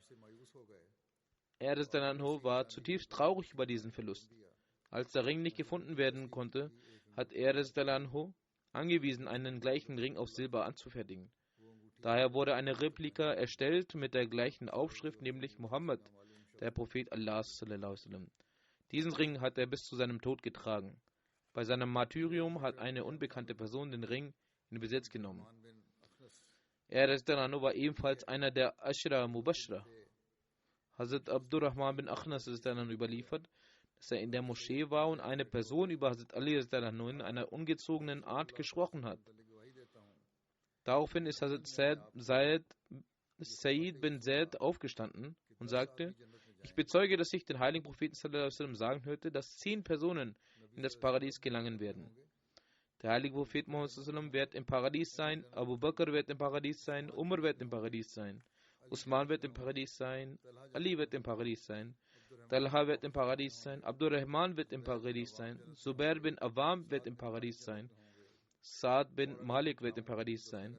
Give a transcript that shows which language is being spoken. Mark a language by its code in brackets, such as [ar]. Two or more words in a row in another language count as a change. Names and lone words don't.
[de] Er war zutiefst traurig über diesen Verlust. Als der Ring nicht gefunden werden konnte, hat er angewiesen, einen gleichen Ring aus Silber anzufertigen. Daher wurde eine Replika erstellt mit der gleichen Aufschrift, nämlich Muhammad, der Prophet Allahs [ar] صلى الله عليه وسلم. [de] Diesen Ring hat er bis zu seinem Tod getragen. Bei seinem Martyrium hat eine unbekannte Person den Ring in Besitz genommen. Er war ebenfalls einer der [ar] عشرة مبشرة. [de] Hazrat Abdurrahman bin Akhnas ist dann überliefert, dass er in der Moschee war und eine Person über Hazrat Ali in einer ungezogenen Art gesprochen hat. Daraufhin ist Hazrat Sayyid bin Zaid aufgestanden und sagte, ich bezeuge, dass ich den heiligen Propheten [ar] صلى الله عليه وسلم [de] sagen hörte, dass 10 Personen in das Paradies gelangen werden. Der heilige Prophet Muhammad [ar] صلى الله عليه وسلم [de] wird im Paradies sein, Abu Bakr wird im Paradies sein, Umar wird im Paradies sein, Usman wird im Paradies sein, Ali wird im Paradies sein, Talha wird im Paradies sein, Abdurrahman wird im Paradies sein, Zubair bin Awam wird im Paradies sein, Saad bin Malik wird im Paradies sein.